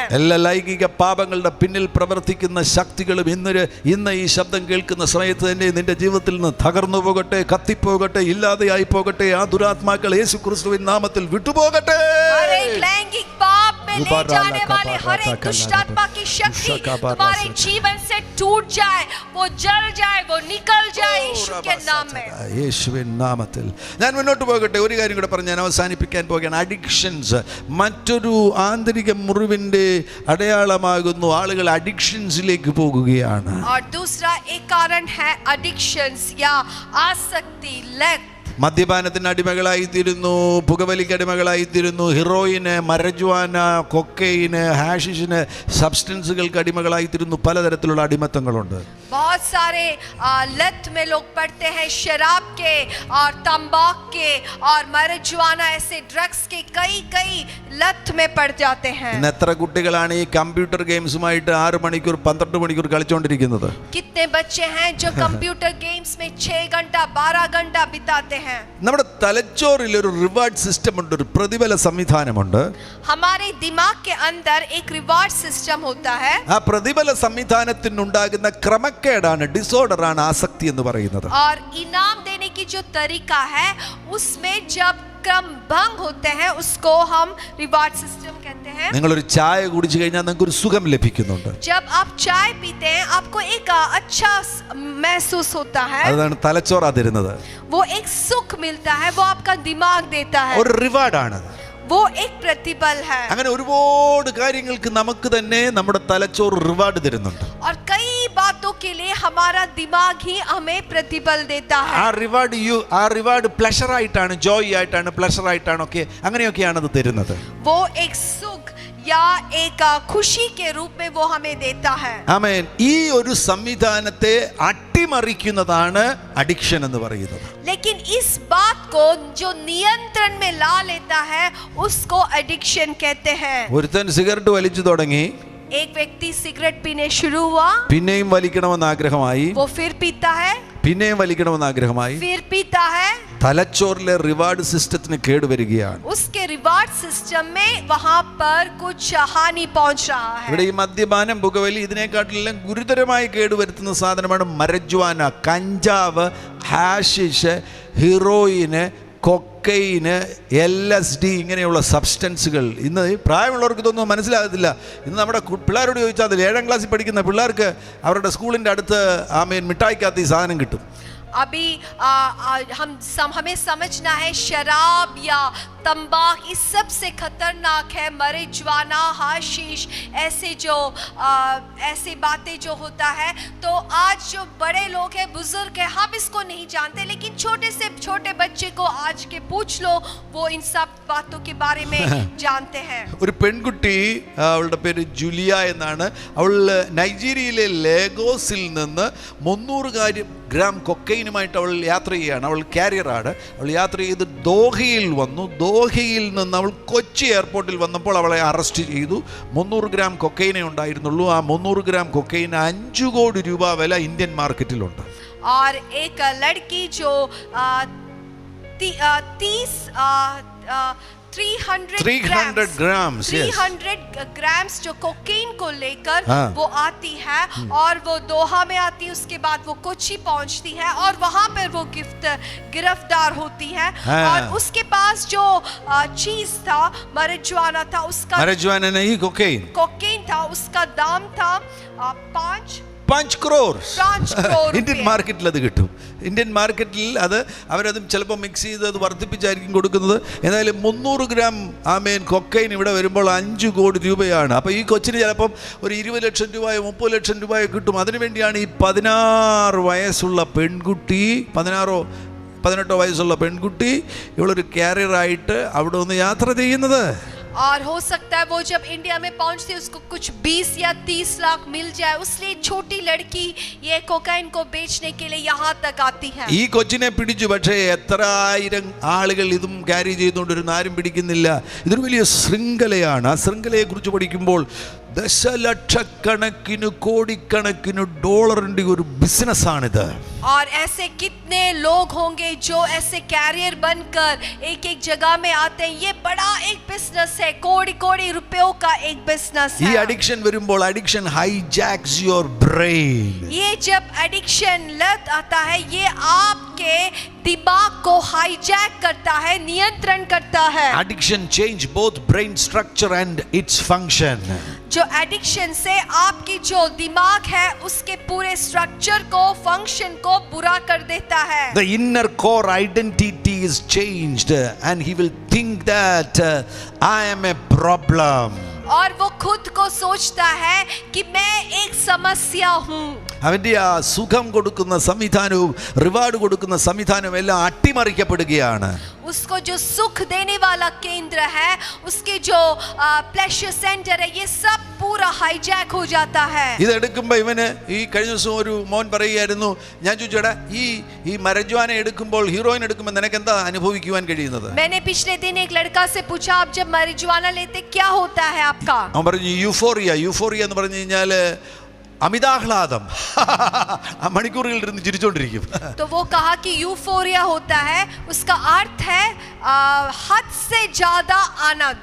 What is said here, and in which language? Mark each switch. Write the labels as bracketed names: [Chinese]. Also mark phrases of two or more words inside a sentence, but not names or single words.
[Malayalam] എല്ലാ ലൈംഗിക പാപങ്ങളുടെ പിന്നിൽ പ്രവർത്തിക്കുന്ന ശക്തികളും ഇന്ന് ഈ ശബ്ദം കേൾക്കുന്ന സമയത്ത് തന്നെ നിന്റെ ജീവിതത്തിൽ നിന്ന് തകർന്നു പോകട്ടെ, കത്തിപ്പോകട്ടെ, ഇല്ലാതെയായി പോകട്ടെ. ആ ദുരാത്മാക്കൾ യേശുക്രിസ്തുവിൻ നാമത്തിൽ വിട്ടുപോകട്ടെ. [Hindi] हर एक लैंगिक पाप में ले जाने वाले हर एक दुष्ट आत्मा की शक्ति तुम्हारे जीवन से टूट जाए, वो जल जाए, वो निकल जाए यीशु के नाम में. [Malayalam] യേശുവിൻ നാമത്തിൽ ഞാൻ മുന്നോട്ട് പോകട്ടെ. ഒരു കാര്യം കൂടെ പറഞ്ഞ് ഞാൻ അവസാനിപ്പിക്കാൻ പോകുകയാണ്. അഡിക്ഷൻസ് മറ്റൊരു ആന്തരിക മുറിവിന്റെ അടയാളമാകുന്നു. ആളുകൾ അഡിക്ഷൻസിലേക്ക് പോകുകയാണ്. [Hindi] और दूसरा एक कारण है एडिक्शंस या आसक्ति, लत. [Malayalam] മദ്യപാനത്തിന് അടിമകളായിത്തീരുന്നു, പുകവലിക്ക് അടിമകളായിത്തീരുന്നു, ഹീറോയിന്, മരജ്വാന, കൊക്കൈന്, ഹാഷിഷിന്, സബ്സ്റ്റൻസുകൾക്ക് അടിമകളായിത്തീരുന്നു. പലതരത്തിലുള്ള അടിമത്തങ്ങളുണ്ട്. [Hindi] बहुत सारे लत में लोग पड़ते हैं, शराब के और तंबाकू के और marijuana ऐसे ड्रग्स के कई लत में पड़ जाते हैं. [Malayalam] ഇന്ന് എത്ര കുട്ടികളാണ് ഈ [English] computer games-ുമായിട്ട് [Malayalam] 6 മണിക്കൂർ 12 മണിക്കൂർ കളിച്ചുകൊണ്ടിരിക്കുന്നത്? [Hindi] कितने बच्चे हैं जो [English] computer games [Hindi] में 6 घंटा 12 घंटा बिताते हैं. [Malayalam] നമ്മുടെ തലച്ചോറിൽ ഒരു [English] reward system [Malayalam] ഉണ്ട്, ഒരു പ്രതിഫല സംവിധാനമുണ്ട്. [Hindi] हमारे दिमाग के अंदर एक [English] reward system [Hindi] होता है. [Malayalam] ആ പ്രതിഫല സംവിധാനത്തിനുണ്ടാകുന്ന ക്രമക്കേടാണ്, ഡിസോർഡറാണ് ആസക്തി എന്ന് പറയുന്നത്. [Hindi] और इनाम देने की जो तरीका है उसमें जब क्रम भंग होते हैं उसको हम [English] reward system [Hindi] कहते हैं. [Malayalam] നിങ്ങളൊരു ചായ കുടിച്ചു കഴിഞ്ഞാൽ നിങ്ങൾക്ക് ഒരു സുഖം ലഭിക്കുന്നുണ്ട്. [Hindi] जब आप चाय पीते हैं आपको एक अच्छा महसूस होता है. [Malayalam] അതാണ് തലച്ചോറാ തരുന്നത്. [Hindi] वो एक सुख मिलता है, वो आपका दिमाग देता है. [Malayalam] ഒരു റിവാർഡാണ്, [Hindi] वो एक प्रतिफल है. [Malayalam] അങ്ങനെ ഒരുപാട് കാര്യങ്ങൾക്ക് നമുക്ക് തന്നെ നമ്മുടെ തലച്ചോറ് റിവാർഡ് തരുന്നുണ്ട്. [Hindi] और कई बातों के लिए हमारा दिमाग ही हमें प्रतिफल देता है. [Malayalam] ആ [English] reward pleasure [Malayalam] ആയിട്ടാണ്, ജോയ് ആയിട്ടാണ്, പ്ലഷർ ആയിട്ടാണ്, ഒക്കെ അങ്ങനെയൊക്കെയാണ് അത് തരുന്നത്. [Hindi] वो एक सुख या एक खुशी के रूप में वो हमें देता है. [Malayalam] ആമേൻ. ഈ ഒരു സംവിധാനത്തെ അട്ടിമറിക്കുന്നതാണ് അഡിക്ഷൻ എന്ന് പറയുന്നത്. [Hindi] लेकिन इस बात को जो नियंत्रण में ला लेता है उसको एडिक्शन कहते हैं. [Malayalam] ഒരുത്തൻ സിഗരറ്റ് വലിച്ചു തുടങ്ങി, [Hindi] एक व्यक्ति सिगरेट पीने शुरू हुआ, [Malayalam] പിന്നെയും വലിക്കണമെന്ന് ആഗ്രഹമായി, [Hindi] वो फिर पीता है, [Malayalam] പിന്നെയും വലിക്കണമെന്ന് ആഗ്രഹമായി. [Hindi] फिर पीता है. [Malayalam] തലച്ചോറിലെ [English] reward system-ത്തിന് [Malayalam] കേടുവരികയാണ്. [Hindi] उसके [English] reward system [Hindi] में वहां पर कुछ हानि पहुंच रहा है. [Malayalam] ഇവിടെ ഈ മദ്യപാനം, പുകവലി, ഇതിനെക്കാട്ടിലെല്ലാം ഗുരുതരമായി കേടുവരുത്തുന്ന സാധനമാണ് മരജ്വാന, കഞ്ചാവ്, ഹാഷിഷ്, ഹീറോയിന്, കൊക്കൈന്, LSD ഇങ്ങനെയുള്ള സബ്സ്റ്റൻസുകൾ. ഇന്ന് പ്രായമുള്ളവർക്ക് ഇതൊന്നും മനസ്സിലാകത്തില്ല. ഇന്ന് നമ്മുടെ പിള്ളേരോട് ചോദിച്ചാൽ 7ാം ക്ലാസ്സിൽ പഠിക്കുന്ന പിള്ളേർക്ക് അവരുടെ സ്കൂളിൻ്റെ അടുത്ത് മിഠായിക്കകത്ത് ഈ സാധനം കിട്ടും. [Hindi] अभी हमें समझना है शराब या तंबाकू इस सबसे खतरनाक है. marijuana, हाशीश, ऐसे बातें जो होता है. तो आज जो बड़े लोग हैं, बुजुर्ग हैं, हम इसको नहीं जानते, लेकिन छोटे से छोटे बच्चे को आज के पूछ लो, वो इन सब बातों के बारे में जानते हैं. [Malayalam] ഒരു പെൺകുട്ടി, അവളുടെ പേര് ജുലിയ എന്നാണ്. അവൾ നൈജീരിയയിലെ ലേഗോസിൽ നിന്ന് 300 ഗ്രാം കൊക്കൈനുമായിട്ട് അവൾ യാത്ര ചെയ്യുകയാണ്. അവൾ കാരിയറാണ്. അവൾ യാത്ര ചെയ്ത് ദോഹയിൽ വന്നു. ദോഹയിൽ നിന്ന് അവൾ കൊച്ചി എയർപോർട്ടിൽ വന്നപ്പോൾ അവളെ അറസ്റ്റ് ചെയ്തു. 300 ഗ്രാം കൊക്കൈനേ ഉണ്ടായിരുന്നുള്ളൂ. ആ 300 ഗ്രാം കൊക്കൈന് 5 കോടി രൂപ വില [English] Indian market-ിലുണ്ട്. [Hindi] और एक लड़की जो 30 300 [English] grams, yes. [Hindi] 300 ग्राम्स जो कोकीन को लेकर हाँ। वो आती है और वो दोहा में आती है, उसके बाद वो कोची पहुंचती है और वहां पर वो गिरफ्तार होती है। हाँ। और उसके पास जो चीज था marijuana था, उसका marijuana नहीं, cocaine, कोकीन था, उसका दाम था [English] 5 crores. 5 crore Indian market-ിൽ [Malayalam] അത് കിട്ടും. [English] Indian market-ിൽ [Malayalam] അത് അവരത് ചിലപ്പോൾ മിക്സ് ചെയ്ത് അത് വർദ്ധിപ്പിച്ചായിരിക്കും കൊടുക്കുന്നത്. ഏതായാലും 300 ഗ്രാം കൊക്കൈൻ ഇവിടെ വരുമ്പോൾ 5 കോടി രൂപയാണ്. അപ്പോൾ ഈ കൊച്ചിന് ചിലപ്പം ഒരു 20 ലക്ഷം രൂപയോ 30 ലക്ഷം രൂപയോ കിട്ടും. അതിനുവേണ്ടിയാണ് ഈ 16 വയസ്സുള്ള പെൺകുട്ടി, 18 വയസ്സുള്ള പെൺകുട്ടി ഇവളൊരു കാരിയറായിട്ട് അവിടെ നിന്ന് യാത്ര ചെയ്യുന്നത്. [Hindi] और हो सकता है वो जब इंडिया में पहुंचती है उसको कुछ 20 या 30 लाख मिल जाए, इसलिए छोटी लड़की ये कोकाइन को बेचने के लिए यहाँ तक आती है. [Malayalam] ഈ കൊച്ചിനെ പിടിച്ചു, പക്ഷേ എത്ര ആയിരം ആളുകൾ ഇതും ക്യാരി ചെയ്തുകൊണ്ടിരുന്ന ആരും പിടിക്കുന്നില്ല. ഇതൊരു വലിയ ശൃംഖലയാണ്. ആ ശൃംഖലയെ കുറിച്ച് പഠിക്കുമ്പോൾ ദശലക്ഷക്കണക്കിന് കോടിക്കണക്കിന് ഡോളറിന്റെ ഒരു ബിസിനസ്സാണിത്. [Hindi] और ऐसे कितने लोग होंगे जो ऐसे कैरियर बनकर एक एक जगह में आते हैं. ये बड़ा एक बिजनेस है, कोड़ी रुपयों का एक बिजनेस [Malayalam] ഈ [Hindi] है. [Malayalam] അഡിക്ഷൻ വരുമ്പോൾ [English] addiction hijacks your brain. [Hindi] ये जब एडिक्शन लत आता है, ये आपके दिमाग को हाईजैक करता है, नियंत्रण करता है. [English] addiction change both brain structure and its function. [Hindi] जो एडिक्शन से आपकी जो दिमाग है उसके पूरे स्ट्रक्चर को, फंक्शन को बुरा कर देता है. [English] The inner core identity is changed and he will think that I am a problem. [Hindi] और वो खुद को सोचता है कि मैं एक समस्या हूँ. [Malayalam] അവന്റെ ആ സുഖം കൊടുക്കുന്ന സംവിധാനവും റിവാർഡ് കൊടുക്കുന്ന സംവിധാനവും എല്ലാം അട്ടിമറിക്കപ്പെടുകയാണ്. [Hindi] उसको जो सुख देने वाला केंद्र है, उसके जो [English] pleasure center [Hindi] है, ये सब पूरा हाईजैक हो जाता है. [Malayalam] ഇതെടുക്കുമ്പോൾ ഇവന് ഈ കഴിഞ്ഞ ദിവസം ഒരു മോൻ പറയുകയായിരുന്നു, ഞാൻ ചോദിച്ചേടാ ഈ മരജ്വാന എടുക്കുമ്പോൾ, ഹീറോയിൻ എടുക്കുമ്പോൾ നിനക്ക് എന്താ അനുഭവിക്കുവാൻ കഴിയുന്നത്? [Hindi] मैंने पिछले दिन एक लड़का से पूछा, आप जब marijuana लेते क्या होता है आपका? [Malayalam] അവൻ പറഞ്ഞു യൂഫോറിയ എന്ന് പറഞ്ഞു കഴിഞ്ഞാൽ അമിതാഹ്ലാദം. ആ മണിക്കൂറുകളിൽ ഇരുന്ന് ചിരിച്ചോണ്ടിരിക്കും. [Hindi] तो वो कहा कि यूफोरिया होता है, उसका अर्थ है हद से ज्यादा आनंद.